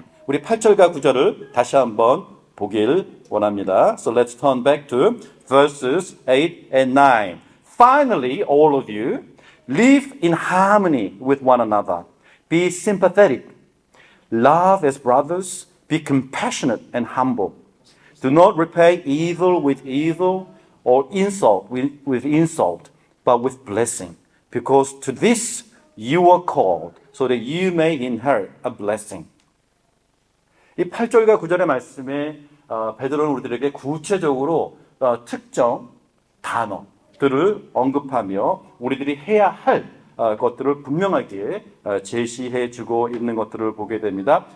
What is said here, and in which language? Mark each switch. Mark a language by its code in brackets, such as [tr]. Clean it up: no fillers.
[ko] 우리 8절과 9절을 다시 한번 보길 원합니다. [en] So let's turn back to verses 8 and 9. Finally, all of you, live in harmony with one another. Be sympathetic. Love as brothers. Be compassionate and humble. Do not repay evil with evil or insult with insult, but with blessing. Because to this you are called, so that you may inherit a blessing. [ko] 이 8절과 9절의 말씀에 베드로는 우리들에게 구체적으로 특정 단어들을 언급하며 우리들이 해야 할 것들을 분명하게 제시해 주고 있는 것들을 보게 됩니다.